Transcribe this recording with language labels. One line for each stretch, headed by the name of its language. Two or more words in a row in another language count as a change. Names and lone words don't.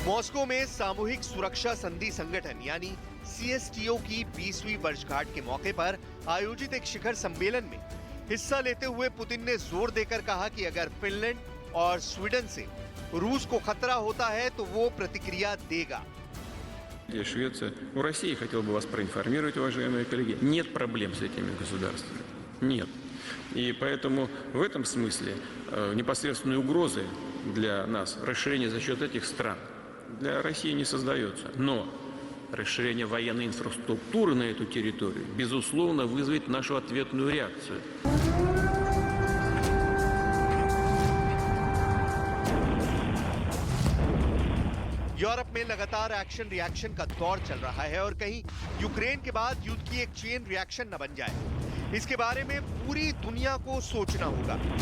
Hindi: मॉस्को में सामूहिक सुरक्षा संधि संगठन यानी CSTO की 20वीं वर्षगांठ के मौके पर आयोजित एक शिखर सम्मेलन में हिस्सा लेते हुए पुतिन ने जोर देकर कहा कि अगर फिनलैंड और स्वीडन से रूस को खतरा होता है तो वो प्रतिक्रिया देगा।
Russian: Швеция. У России, хотел бы вас проинформировать, уважаемые коллеги, нет проблем с этими государствами. Нет. И поэтому в этом смысле непосредственной угрозы для нас расширение за счет этих стран для России не создается. Но расширение военной инфраструктуры на эту территорию, безусловно, вызовет нашу ответную реакцию.
Hindi: यूरोप में लगातार
English: action reaction
Hindi: का दौर चल रहा है और कहीं यूक्रेन के बाद युद्ध की एक
English: chain reaction
Hindi: न बन जाए, इसके बारे में पूरी दुनिया को सोचना होगा।